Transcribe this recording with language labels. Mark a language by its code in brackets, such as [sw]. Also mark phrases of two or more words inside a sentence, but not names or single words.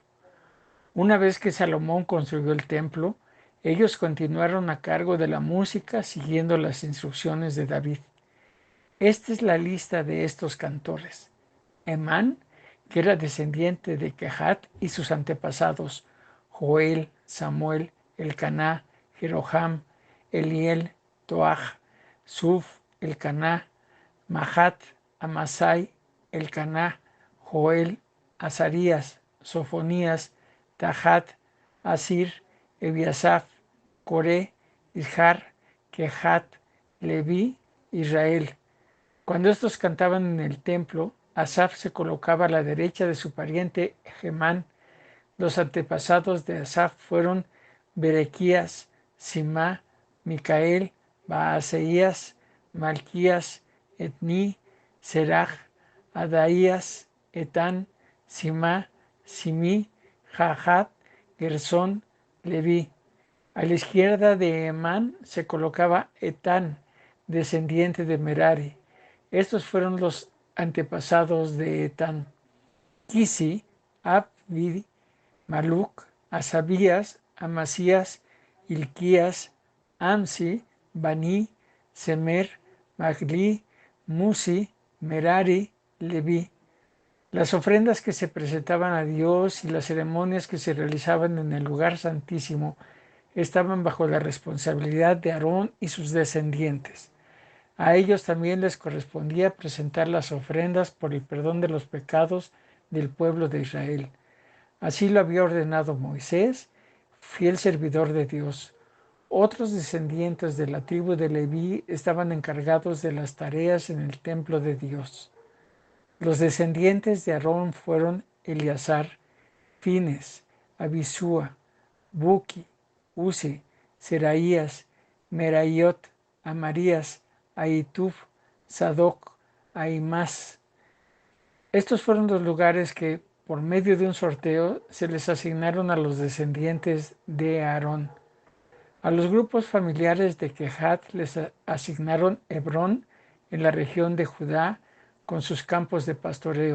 [es] Una vez que Salomón construyó el templo, ellos continuaron a cargo de la música siguiendo las instrucciones de David. Esta es la lista de estos cantores. Emán, que era descendiente de Kehat y sus antepasados, Joel, Samuel, Elcaná, Jeroham, Eliel, Toach, Suf, Elcaná, Mahat, Amasai, Elcaná, Joel, Azarías, Sofonías, Tahat, Asir, Ebiasaf, Coré, Ishar, Kehat, Leví, Israel. Cuando estos cantaban en el templo, Asaf se colocaba a la derecha de su pariente Gemán. Los antepasados de Asaf fueron Berequías, Simá, Micael, Baaseías, Malquías, Etní, Serach, Adaías, Etán, Simá, Simí, Jahat, Gersón, Leví. A la izquierda de Emán se colocaba Etán, descendiente de Merari. Estos fueron los antepasados de Etán: Kisi, Abdi, Maluc, Asabías, Amasías, Hilquías, Amsi, Bani, Semer, Magli, Musi, Merari, Leví. Las ofrendas que se presentaban a Dios y las ceremonias que se realizaban en el lugar santísimo estaban bajo la responsabilidad de Aarón y sus descendientes. A ellos también les correspondía presentar las ofrendas por el perdón de los pecados del pueblo de Israel. Así lo había ordenado Moisés, fiel servidor de Dios. Otros descendientes de la tribu de Leví estaban encargados de las tareas en el templo de Dios. Los descendientes de Aarón fueron Eleazar, Fines, Abisúa, Buki, Uzi, Seraías, Meraiot, Amarías, Ahitub, Sadoc, Ahimás. Estos fueron los lugares que, por medio de un sorteo, se les asignaron a los descendientes de Aarón. A los grupos familiares de Kehat les asignaron Hebrón en la región de Judá, con sus campos de pastoreo.